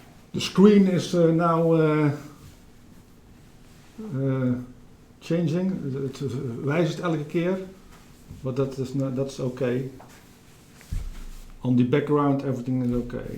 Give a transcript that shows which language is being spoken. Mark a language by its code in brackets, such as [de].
[en] The screen is now changing. [nl] Het wijzigt elke keer, [en] but that's okay. On the background, everything is okay.